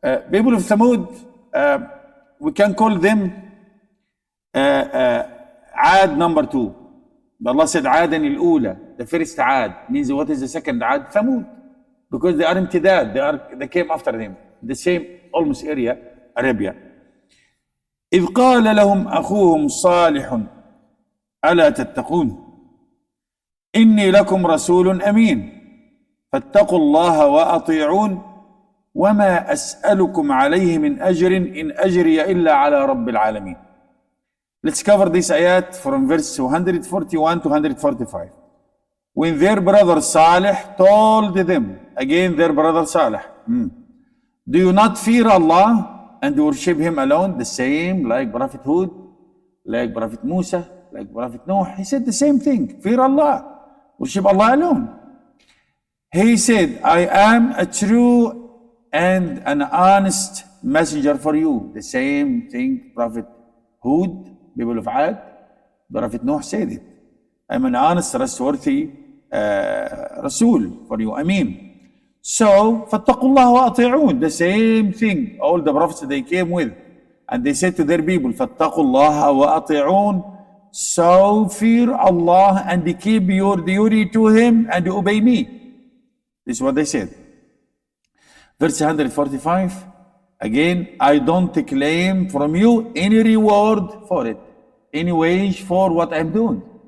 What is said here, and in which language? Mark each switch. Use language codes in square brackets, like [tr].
[en] People of Thamud, we can call them Ad number 2. Allah said Adan al-Ula, the first Ad. Means what is the second Ad? Thamud. Because they are imtidad, they came after them. The same almost area, Arabia. [ar] إذ قال لهم أخوهم صالح ألا تتقون إني لكم رسول أمين فاتقوا الله وأطيعون وما أسألكم عليه من أجر إن أجري إلا على رب العالمين. [en] Let's cover this ayat from verse 141 to 145. When their brother Salih told them, again their brother Salih, do you not fear Allah and worship Him alone? The same like Prophet Hud, like Prophet Musa, like Prophet Noah. He said the same thing, fear Allah, worship Allah alone. He said, I am a true and an honest messenger for you. The same thing Prophet Hud, people of Ad, Prophet Noah said it. I'm an honest, trustworthy Rasul for you. Ameen. [ar] So, فَاتَّقُوا اللَّهَ وَأَطِيعُونَ. [en] The same thing, all the prophets they came with. And they said to their people, [ar] فَاتَّقُوا اللَّهَ وَأَطِيعُونَ. [en] So fear Allah and keep your duty to Him and obey me. This is what they said. Verse 145, again, I don't claim from you any reward for it, any wage for what I'm doing.